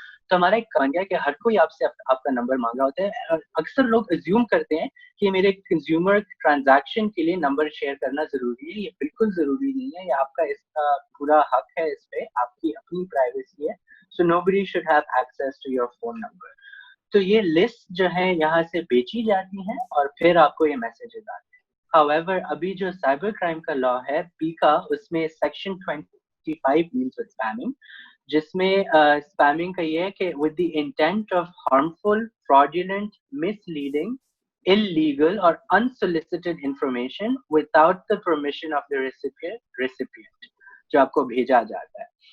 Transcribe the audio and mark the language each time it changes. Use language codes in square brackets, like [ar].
[ur] تو ہمارا ایک بن گیا کہ ہر کوئی آپ سے آپ کا نمبر مانگا ہوتا ہے, اور اکثر لوگ ایزیوم کرتے ہیں کہ میرے کنزیومر ٹرانزیکشن کے لیے نمبر شیئر کرنا ضروری ہے. یہ بالکل ضروری نہیں ہے, یہ آپ کا اس کا پورا حق ہے, اس پہ آپ کی اپنی پرائیویسی ہے. [en] So nobody should have access to your phone number. [ur] تو یہ لسٹ جو ہے یہاں سے بیچی جاتی ہیں اور پھر آپ کو یہ میسیجز آتے ہیں. However, ابھی جو سائبر کرائم کا لا ہے پیکا, اس میں سیکشن 25 [en] deals with spamming, [ur] جس میں اسپیمنگ کا یہ ہے کہ [en] with the intent of harmful, fraudulent, misleading, illegal or unsolicited information without the permission of the recipient, [ur] جو آپ کو بھیجا جاتا ہے.